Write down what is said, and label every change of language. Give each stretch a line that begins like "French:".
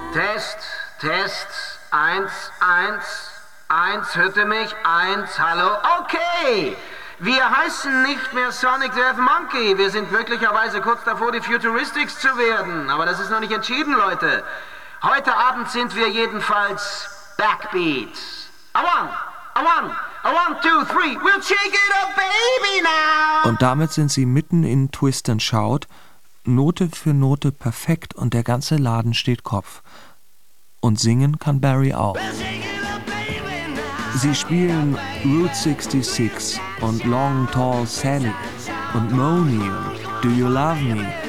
German: Test, Test, 1, 1, 1, hörte mich, 1, hallo, okay! Wir heißen nicht mehr Sonic Death Monkey, wir sind möglicherweise kurz davor, die Futuristics zu werden, aber das ist noch nicht entschieden, Leute. Heute Abend sind wir jedenfalls Backbeats.
English: A one, a one, a one, two, three, we'll shake it up, baby, now!
German: Und damit sind sie mitten in Twist and Shout, Note für Note perfekt und der ganze Laden steht Kopf. Und singen kann Barry auch. Sie spielen Route 66 und Long Tall Sally und Moni und Do You Love Me.